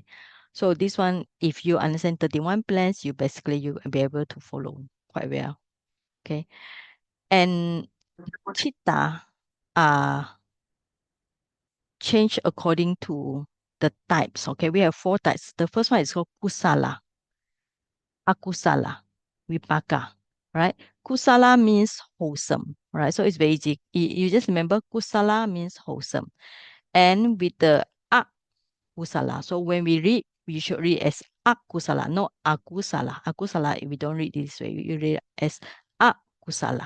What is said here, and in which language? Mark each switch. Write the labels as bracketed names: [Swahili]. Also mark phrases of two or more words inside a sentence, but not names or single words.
[English] So this one, if you understand 31 plans, you basically you will be able to follow quite well. Okay. And citta are changed according to the types. Okay, we have 4 types. The first one is called [Pali] kusala, akusala, vipaka. [English] Right? Kusala means wholesome. Right? So it's very easy. You just remember kusala means wholesome. And with the akusala. So when we read, we should read as akusala, not akusala. Akusala, we don't read this way. You read as akusala.